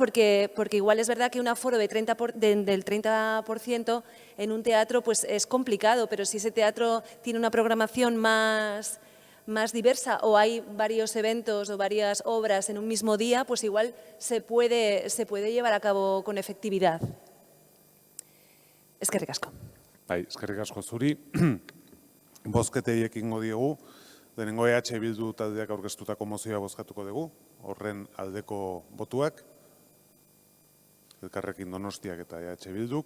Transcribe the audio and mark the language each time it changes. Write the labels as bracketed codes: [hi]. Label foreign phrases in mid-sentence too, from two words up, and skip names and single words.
[es] Porque igual es verdad que un aforo del 30% en un teatro pues es complicado, pero si ese teatro tiene una programación más diversa, o hay varios eventos o varias obras en un mismo día, pues igual se puede llevar a cabo con efectividad. [eu] Eskerrik asko. Bai, eskerrik asko zuri. Bozketei ekingo diegu. Lehenengo EH Bildu taldeak aurkeztutako mozioa bozkatuko dugu. Horren aldeko botuak. Elkarrekin Donostiak eta EH Bilduk.